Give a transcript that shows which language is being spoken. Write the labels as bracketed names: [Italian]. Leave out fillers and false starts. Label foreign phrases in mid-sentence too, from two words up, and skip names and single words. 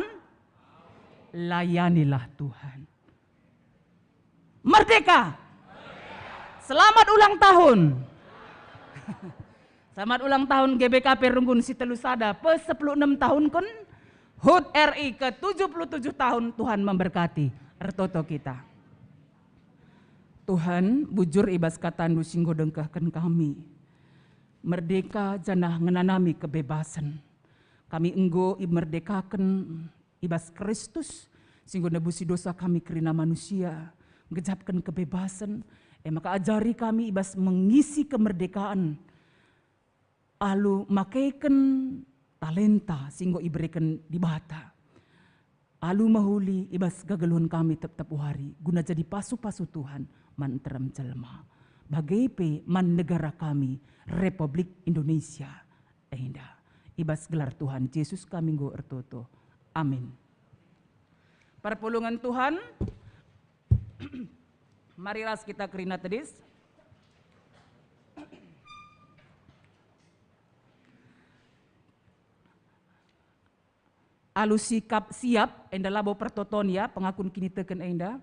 [Indonesian] Layanilah Tuhan. Merdeka! Selamat ulang tahun! Selamat ulang tahun GBKP Runggun Sitelusada pe-16 tahun kun HUT RI ke-77 tahun. Tuhan memberkati ertoto kita. [Batak Karo] Tuhan bujur ibas katandu singgo dengkahkan kami. Merdeka janah ngenanami kebebasan. Kami enggo merdekakan ibas Kristus singgo nebusi dosa kami kerina manusia. Ngejapkan kebebasan. Maka ajari kami ibas mengisi kemerdekaan. Alu makaikan talenta singgo iberikan di bata. Alu mahuli ibas gagaluhan kami tetap hari guna jadi pasu-pasu Tuhan man terem jelma. Bagaipe man negara kami Republik Indonesia. Indah. Ibas gelar Tuhan Yesus kami go ertoto. Amin. Perpulungan Tuhan. [Indonesian] Marilah kita [Batak Karo] kerina tedis. Alu sikap siap enda labo pertoton ya pengakun kini teken enda.